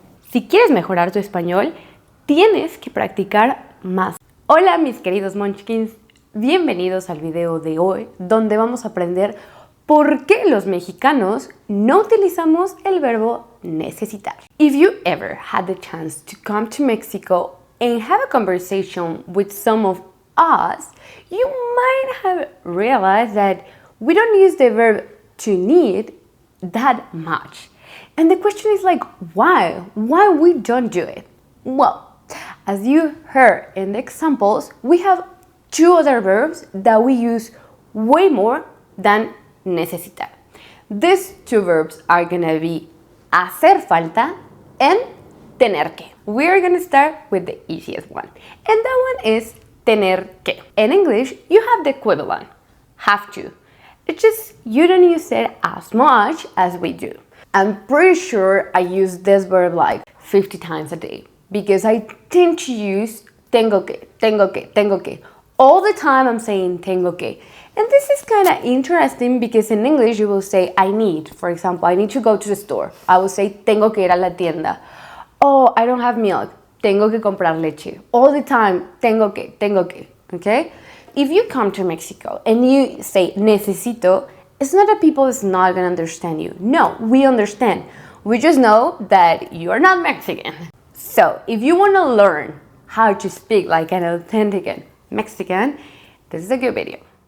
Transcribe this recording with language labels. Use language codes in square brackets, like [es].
[es] Si quieres mejorar tu español, tienes que practicar más. Hola mis queridos munchkins, bienvenidos al video de hoy donde vamos a aprender por qué los mexicanos no utilizamos el verbo necesitar. [en] If you ever had the chance to come to Mexico and have a conversation with some of us, you might have realized that we don't use the verb to need that much. And the question is like, why? Why we don't do it? Well, as you heard in the examples, we have two other verbs that we use way more than necesitar. These two verbs are gonna be hacer falta and tener que. We're gonna start with the easiest one, and that one is tener que. In English, you have the equivalent, have to. It's just you don't use it as much as we do. I'm pretty sure I use this verb like 50 times a day because I tend to use [es] tengo que, tengo que, tengo que. [en] All the time I'm saying tengo que. And this is kind of interesting because in English you will say I need. For example, I need to go to the store. I will say [es] tengo que ir a la tienda. [en] Oh, I don't have milk. [es] Tengo que comprar leche. [en] All the time, tengo que, okay? If you come to Mexico and you say necesito, it's not that people is not gonna understand you. No, we understand. We just know that you're not Mexican. So, if you wanna learn how to speak like an authentic Mexican, this is a good video.